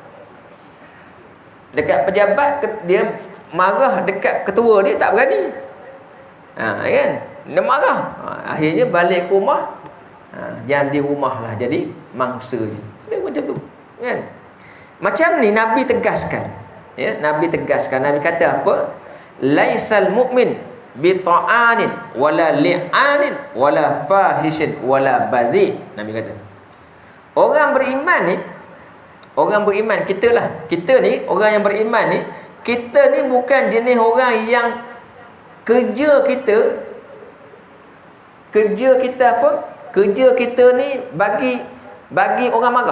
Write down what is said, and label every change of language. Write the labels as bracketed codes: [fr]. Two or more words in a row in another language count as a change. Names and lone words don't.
[ms] Dekat pejabat dia marah dekat ketua dia, tak berani. Kan? Dia marah. Akhirnya balik ke rumah, jangan di rumah lah jadi mangsa je. Macam tu. Kan? Macam ni Nabi tegaskan. Nabi tegaskan. Nabi kata apa? [ar] ليس المؤمن بطعان ولا لعان ولا فاحش ولا بذي. [ms] Nabi kata orang beriman kita ni orang yang beriman ni, kita ni bukan jenis orang yang kerja kita apa? Kerja kita ni bagi orang marah.